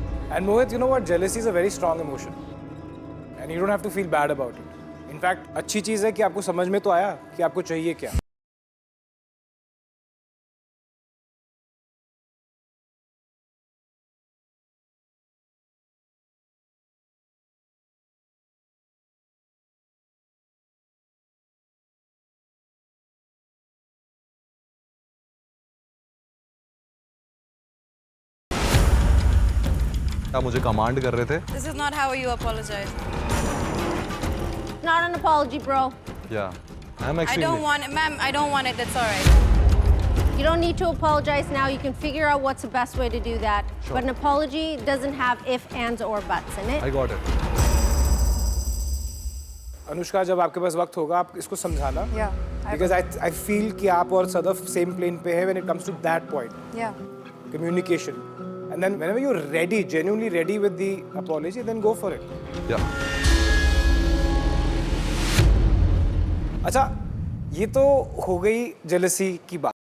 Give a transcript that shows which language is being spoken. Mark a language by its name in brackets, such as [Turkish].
[English] And Mohit, you know what? Jealousy is a very strong emotion, and you don't have to feel bad about it. In fact, [Hindi] अच्छी चीज़ है कि आपको समझ में तो आया कि आपको चाहिए क्या। आप मुझे कमांड कर रहे थे. [English] This is not how you apologize. Not an apology, bro. Yeah. I'm extremely. don't want it, ma'am. I don't want it. That's all right. You don't need to apologize now. You can figure out what's the best way to do that. Sure. But an apology doesn't have if, ands, or buts in it. I got it. [Hindi] Anushka, जब आपके पास वक्त होगा आप इसको समझाना. [English] Yeah. Because I feel [Hindi] कि आप और सदफ [English] same plane [Hindi] पे है [English] when it comes to that point. Yeah. Communication. And then whenever you're ready, genuinely ready with the apology, then go for it. Yeah. [Hindi] अच्छा, ये तो हो गई jealousy की बात.